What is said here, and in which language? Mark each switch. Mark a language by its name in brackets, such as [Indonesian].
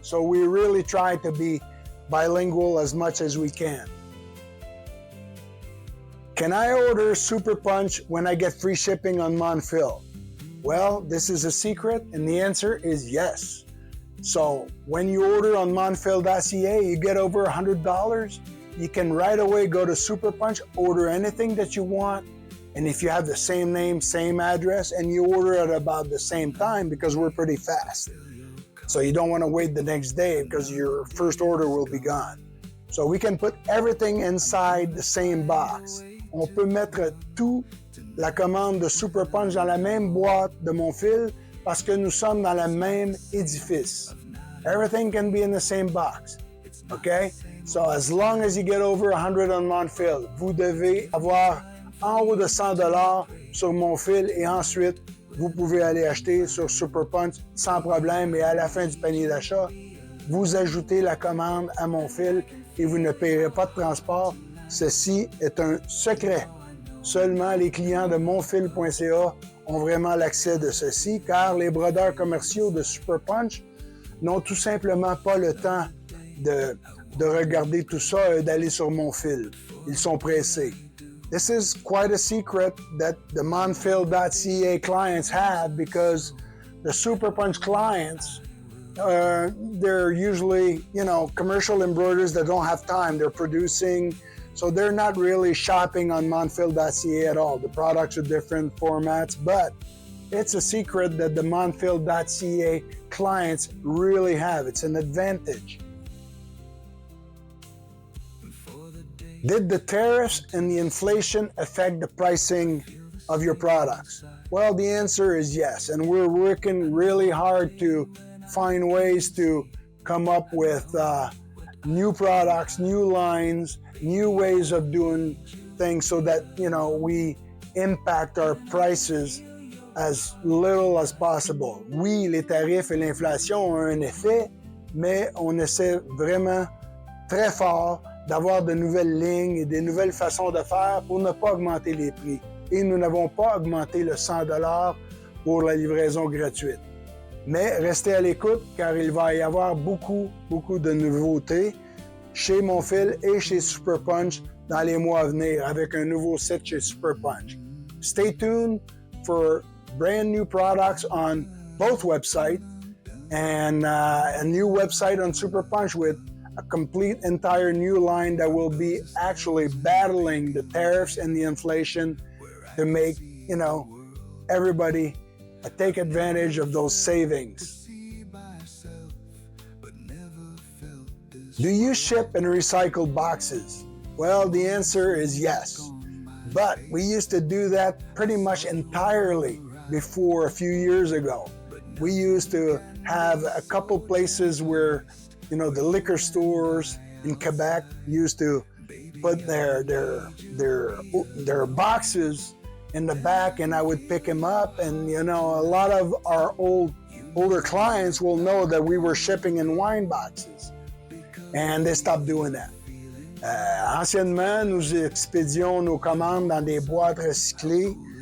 [English] So we really try to be bilingual as much as we can. Can I order Super Punch when I get free shipping on Monfil? Well, this is a secret, and the answer is yes. So when you order on Monfil.ca, you get over $100. You can right away go to Super Punch, order anything that you want, and if you have the same name, same address, and you order at about the same time, because we're pretty fast. So you don't want to wait the next day because your first order will be gone. So we can put everything inside the same box. [French] On peut mettre tout la commande de Super Punch dans la même boîte de Monfil parce que nous sommes dans le même édifice. [English] Everything can be in the same box. Okay? So as long as you get over 100 on Monfil, [French] vous devez avoir en haut de $100 sur Monfil et ensuite vous pouvez aller acheter sur Super Punch sans problème et à la fin du panier d'achat, vous ajoutez la commande à Monfil et vous ne payerez pas de transport. Ceci est un secret. Seulement les clients de Monfil.ca ont vraiment l'accès de ceci car les brodeurs commerciaux de Super Punch n'ont tout simplement pas le temps de regarder tout ça et d'aller sur Monfil. Ils sont pressés. [English] This is quite a secret that the Monfil.ca clients have because the Super Punch clients, they're usually, commercial embroiders that don't have time. They're producing, so they're not really shopping on Monfil.ca at all. The products are different formats, but it's a secret that the Monfil.ca clients really have. It's an advantage. Did the tariffs and the inflation affect the pricing of your products? Well, the answer is yes, and we're working really hard to find ways to come up with new products, new lines, new ways of doing things so that, we impact our prices as little as possible. [French] Oui, les tarifs et l'inflation ont un effet, mais on essaie vraiment très fort d'avoir de nouvelles lignes et des nouvelles façons de faire pour ne pas augmenter les prix. Et nous n'avons pas augmenté le $100 pour la livraison gratuite. Mais restez à l'écoute car il va y avoir beaucoup de nouveautés chez Monfil et chez Super Punch dans les mois à venir avec un nouveau site chez Super Punch. [English] Stay tuned for brand new products on both websites and a new website on Super Punch with a complete entire new line that will be actually battling the tariffs and the inflation to make, everybody take advantage of those savings. Do you ship and recycle boxes? Well, the answer is yes. But we used to do that pretty much entirely before a few years ago. We used to have a couple places where the liquor stores in Quebec used to put their boxes in the back, and I would pick them up. And a lot of our older clients will know that we were shipping in wine boxes, and they stopped doing that. [French] Anciennement, nous expédions nos commandes dans des boîtes recyclées.